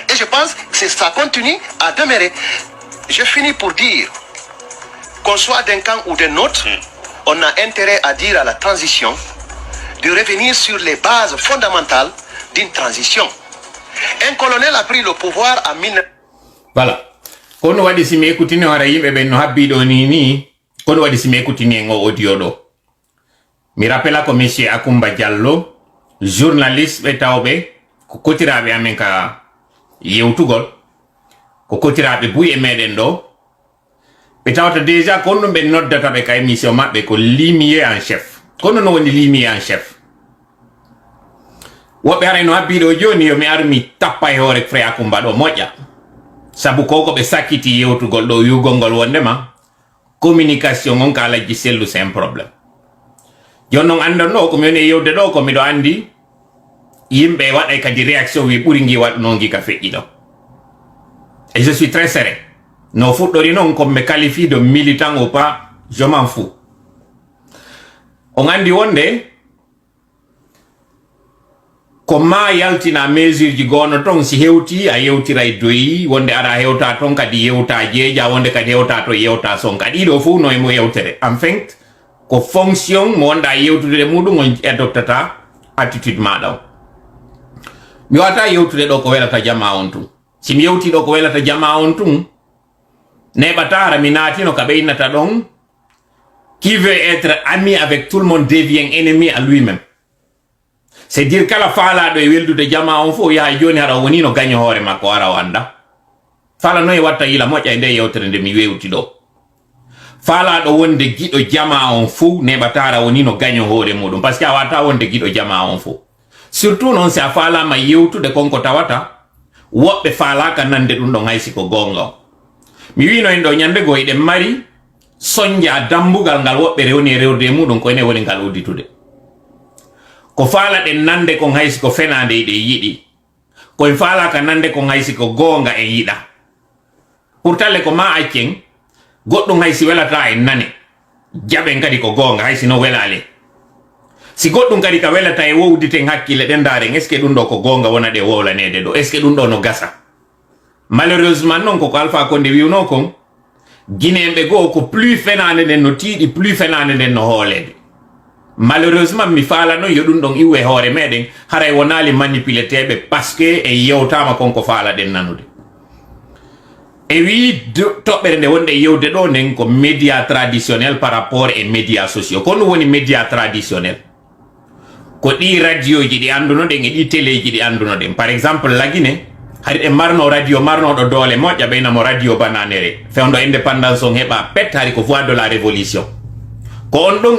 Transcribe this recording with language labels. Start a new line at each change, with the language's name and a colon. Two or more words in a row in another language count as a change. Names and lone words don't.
French: Et je pense que ça continue à demeurer. Je finis pour dire qu'on soit d'un camp ou d'un autre, on a intérêt à dire à la transition de revenir sur les bases fondamentales d'une transition. Un colonel a pris le pouvoir en 19... Voilà.
Fula: Kono wadi si mi ekutini wara yimɓe ɓen no habbiɗo ni kono wadi si mi ekutini en o audio ɗo mi rappela ko monsieur Akumba Diallo journaliste ɓe tawɓe ko kotiraɓe amen ka yewtugol ko kotiraɓe buy e meɗen ɗo ɓe tawata déjà ko ɗum ɓe noddata ɓe ka émission maɓɓe ko
French: limier en chef
Fula: kono no woni
French: limi en chef
Fula: woɓɓe arayno habbiɗo joni yo mi armi tappa e hoore Frère Akumba ɗo moƴƴa sabu koko ɓe sakkiti yewtugol ɗo yugol ngol wondema communication on ka lajji sellu
French: c'est un problème
Fula: joni noon andanno komi woni e yewde ɗo ko miɗo andi yimɓe waɗay kadi réaction wi ɓuri ngi waɗnogi ka feƴƴi ɗo
French: et je suis très serein
Fula: no fuɗɗori noon
French: comme me qualifie de militant ou pas je m'en fous
Fula: on andi wonde ko ma yaltina mesure ji gono ton si hewti a yewtiray doyi wonde ara hewta ton kadi yewta jeeja wonde kadi hewta to yewta son kadi ɗo fu no mo yewtere
French: en fait
Fula: ko fonction mo wonda yewtude muɗum on adoptata attitude maɗa o
French: mi wata yewtude ɗo ko welata jama on tun si mi yewti ɗo ko welata jama on tun neɓatara mi naatino ka ɓe innata ɗon qui veut être ami avec tout le monde devient ennemi à lui-même c'est dire
Fula: kala faalaɗo e weldude jama on fo yaha joni hara woni no gaño hoore makko ara o anda faala noye watta yila moƴƴa e nde yewtere nde mi wewti ɗo faalaɗo wonde giɗo jama on fo neɓatara woni no gaño hoore muɗum
French: par ce que
Fula: a wata wonde giɗo jama on fo surtout noon si a faalama yewtude konko tawata woɓɓe faalaka nande ɗum ɗon haysi ko gonga o mi wino en ɗo ñande go eɗen mari soñja dambugal ngal woɓɓe rewni e rewde muɗum ko ene woni ngal udditude ko faala ɗen nande kon haysi ko fenande ɗe yiɗi koye faalaka nande kon haysi ko gonga en yiɗa pourtalle ko ma accen goɗɗum haysi welata en nane jaɓen kadi ko gonga haysi no welale si goɗɗum kadi ka welata e wowditen hakkille ɗen daren
French: est ce que
Fula: ɗum ɗo ko gonga wona ɗe wowlanede ɗo
French: est ce que
Fula: ɗum ɗo no gasa malheureusement noon koko Alpha Condé wiwno kon guinéɓe goo ko plus fenande nden no tiiɗi plus fenande nden no hoolede malheureusement mi faala noon yo ɗum ɗon iwe hoore meɗen haray wonali manipuleteɓe
French: parce que
Fula: e yewtama konko faala ɗen nanude e wi toɓɓere nde wonde yewde ɗo nden ko
French: média traditionnel par rapport
Fula: e
French: média sociaux
Fula: ko ɗum woni
French: média traditionnel
Fula: ko ɗi radio ji ɗi andunoɗen e ɗi télé ji ɗi andunoɗen par exemple Laguine hari ɗe marno radio marnoɗo doole moƴƴa ɓeynamo radio bananere fewdo indépendance on heɓa pet hari ko
French: voix de la révolution
Fula: ko on ɗon